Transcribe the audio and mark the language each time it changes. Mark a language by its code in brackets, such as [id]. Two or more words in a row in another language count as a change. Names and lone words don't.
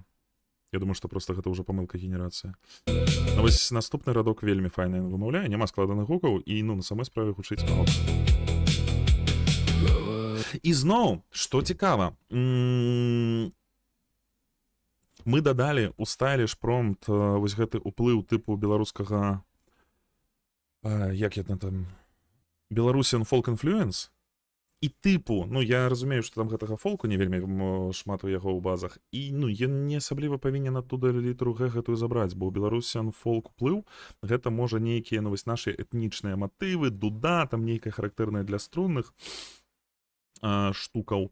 [be] Я думаю, што проста гэта ўжо памылка генерацыі. А вось наступны радок вельмі файна вымаўляе, няма складаных гукаў, і, ну, на самой справе гучыць ок. І зноў, што цікава, мы дадалі у [en] stylish prompt [be] вось гэты ўплыў тыпу беларускага, як я там, [en] Belarusian folk influence. [be] І тыпу, ну, я разумею, што там гэтага фолку не вельмі шмат у яго ў базах, і, ну, ён не асабліва павінен адтуда літру Г гэтую забраць, бо [en] Belarusian folk [be] уплыў, гэта можа нейкія, ну, вось нашы этнічныя матывы, дуда, там нейкая характэрная для струнных штукаў.